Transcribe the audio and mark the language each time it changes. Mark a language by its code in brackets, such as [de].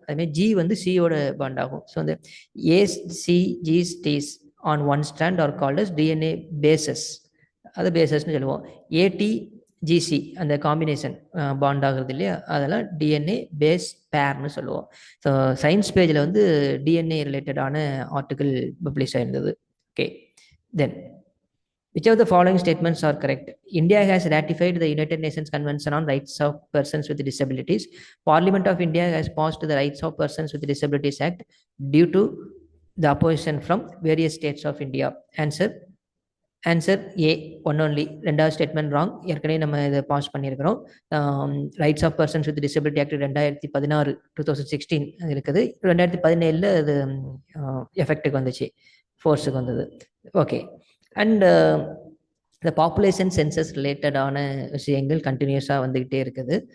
[ta] அதுமாதிரி ஜி வந்து சியோட பாண்ட் ஆகும். [en] So அந்த A's, C, G's, T's on one strand are called as DNA bases. [ta] அது பேசஸ்ன்னு சொல்லுவோம். ஏடி, ஜிசி அந்த காம்பினேஷன் பாண்ட் ஆகுறது இல்லையா, அதெல்லாம் டிஎன்ஏ பேஸ் பேர்னு சொல்லுவோம். ஸோ சயின்ஸ் பேஜில் வந்து டிஎன்ஏ ரிலேட்டடான article publish ஆயிருந்தது. [en] Okay, then which of the following statements are correct? India has ratified the United Nations Convention on Rights of Persons with Disabilities. Parliament of India has passed the Rights of Persons with Disabilities Act due to the opposition from various states of India. Answer A, one only. 2வது statement wrong. [ta] ஏற்கனவே நம்ம இதை pass பண்ணியிருக்கிறோம். Rights of persons with disability act 2016 2016 இருக்குது. 2017 அது எஃபெக்ட்டுக்கு வந்துச்சு, ஃபோர்ஸுக்கு வந்தது. Okay, and இந்த பாப்புலேஷன் சென்சஸ் ரிலேட்டடான விஷயங்கள் கண்டினியூஸாக வந்துக்கிட்டே இருக்குது.